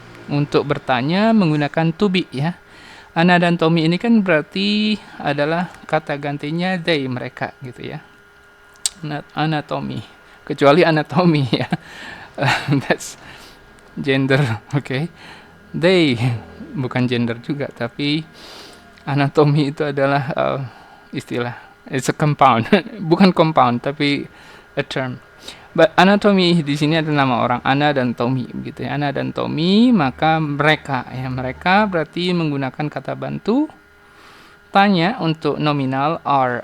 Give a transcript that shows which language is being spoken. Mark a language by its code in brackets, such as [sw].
[id] Untuk bertanya menggunakan to be ya. Anna dan Tommy ini kan berarti adalah kata gantinya they, mereka gitu ya. [en] Anatomy, [id] kecuali [en] anatomy ya. That's gender, okay. [id] They bukan gender juga, tapi anatomi itu adalah istilah. [en] It's a compound, [id] bukan compound tapi [en] a term. [id] But anatomy di sini ada nama orang, Anna dan Tommy gitu ya. Anna dan Tommy, maka mereka ya, mereka berarti menggunakan kata bantu tanya untuk nominal are.